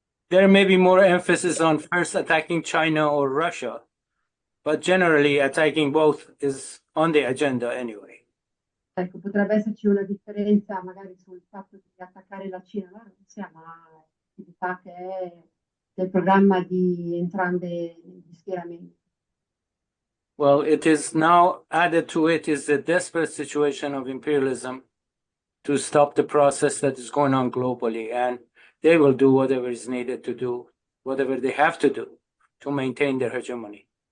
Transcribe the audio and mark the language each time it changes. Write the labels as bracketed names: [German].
[English] There may be more emphasis on first attacking China or Russia, but generally attacking both is on the agenda anyway. [Italian] Ecco, potrebbe esserci una differenza magari sul fatto di attaccare la Cina e la Russia, ma si sa che è nel programma di entrambi gli schieramenti. [English] Well, it is now added to it is the desperate situation of imperialism to stop the process that is going on globally, and they will do whatever is needed to do, whatever they have to do to maintain their hegemony.